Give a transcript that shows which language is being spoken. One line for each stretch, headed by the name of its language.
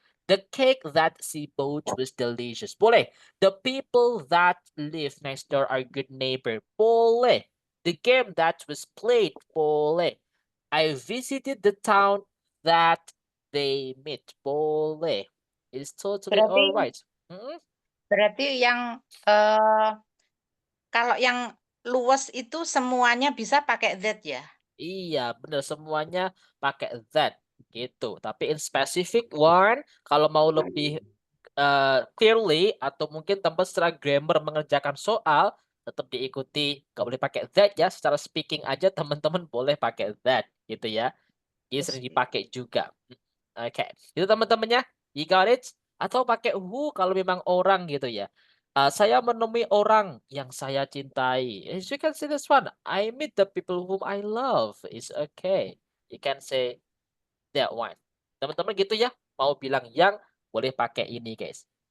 English: The cake that she bought was delicious.
Indonesian: Boleh.
English: The people that live next door are good neighbor. Boleh. The game that was played. Boleh. I visited the town that they meet. Boleh. It's totally
Indonesian: Berarti
English: alright. Hmm?
Indonesian: berarti yang kalau yang luas itu semuanya bisa pakai that ya? Iya, bener, semuanya pakai that gitu. Tapi in specific one, kalau mau lebih clearly atau mungkin tempat secara grammar mengerjakan soal, tetap diikuti. Gak boleh pakai that ya. Secara speaking aja teman-teman boleh pakai that gitu ya. Ini sering dipakai juga. Oke, itu teman-temannya.
English: You got it?
Indonesian: Atau pakai who kalau memang orang gitu ya. Saya menemui orang yang saya cintai.
English: As you can see this one. I meet the people whom I love. It's okay. You can say that one.
Indonesian: Teman-teman gitu ya. Mau bilang yang boleh pakai ini guys.